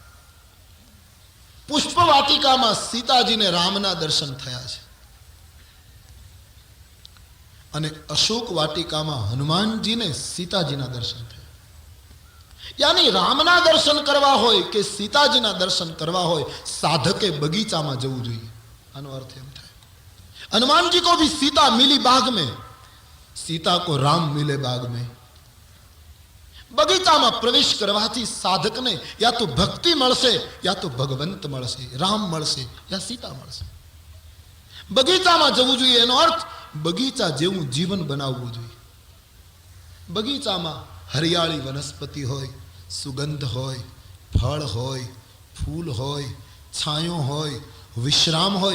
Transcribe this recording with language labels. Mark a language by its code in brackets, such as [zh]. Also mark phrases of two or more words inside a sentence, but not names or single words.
[gu] પુષ્પ વાટિકામાં સીતાજીને રામના દર્શન થયા છે અને અશોક વાટિકામાં હનુમાનજીને સીતાજીના દર્શન થયા. યાની રામના દર્શન કરવા હોય કે સીતાજીના દર્શન કરવા હોય, સાધકે બગીચામાં જવું જોઈએ. આનો અર્થ એમ થાય, [hi] हनुमानजी को भी सीता मिली बाग में, सीता को राम मिले बाग में. [gu] બગીચામાં પ્રવેશ કરવાથી સાધકને યા તો ભક્તિ મળશે, યા તો ભગવંત મળશે, રામ મળશે, યા સીતા મળશે. બગીચામાં જવું જોઈએ એનો અર્થ બગીચા જેવું જીવન બનાવવું જોઈએ. બગીચામાં હરિયાળી વનસ્પતિ હોય, સુગંધ હોય, ફળ હોય, ફૂલ હોય, છાંયો હોય, વિશ્રામ હોય.